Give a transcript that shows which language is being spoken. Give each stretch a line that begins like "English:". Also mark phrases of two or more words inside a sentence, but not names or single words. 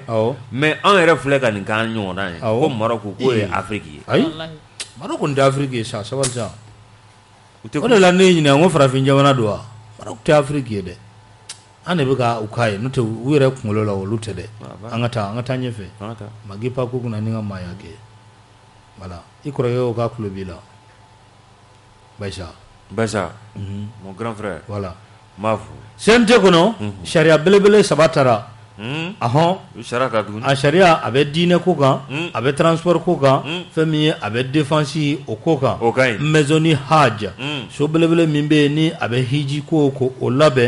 Bambara: Mais an yɛrɛ filɛ ka nin k'an ɲɔgɔnna ye. Ko Maroc k'o ye Afrique ye. Ayi. Maroc kɔni tɛ Afrique ye sa sabali sa. O de la ne ɲininka n ko farafin jamana don wa? Maroc tɛ Afrique ye dɛ. An de bɛ ka u k'a ye n'o tɛ u yɛrɛ kunkolo la olu tɛ dɛ. An ka taa ɲɛfɛ. Magi pa ko kunna ni ka maaya kɛ. Voilà. I kɔrɔkɛ ko k'a tulo b'i la.
French: Baisa. Mon grand frère.
Bambara: Voilà. M'a fo. CNT kɔnɔ sariya belebele saba taara. Sariya ta tuguni. A sariya a bɛ diinɛ ko kan, a bɛ transport ko kan, fɛn min ye a bɛ défense o ko kan. O ka ɲi. Maison ni hajj. So belebele min bɛ yen ni a bɛ hiji ko o labɛn.